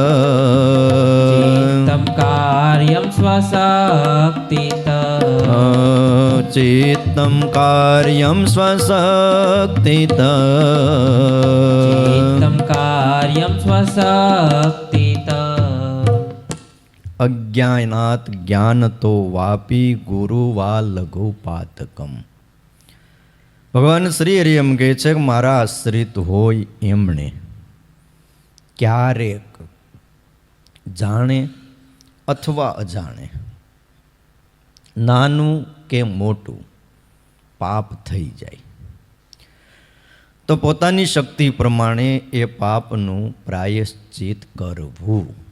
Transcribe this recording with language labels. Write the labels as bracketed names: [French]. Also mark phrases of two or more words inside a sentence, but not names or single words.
[Sanskrit] चित्तं कार्यं स्वशक्तितः चित्तं कार्यं स्वशक्तितः चित्तं कार्यं स्वशक्तितः અજ્ઞાનાત જ્ઞાનતો વાપી ગુરુવા લઘુપાતકમ. [Gujarati] ભગવાન શ્રી હરિ એમ કહે છે કે મારા આશ્રિત હોય એમણે ક્યારેક જાણે અથવા અજાણે નાનું કે મોટું પાપ થઈ જાય તો પોતાની શક્તિ પ્રમાણે એ પાપનું પ્રાયશ્ચિત કરવું.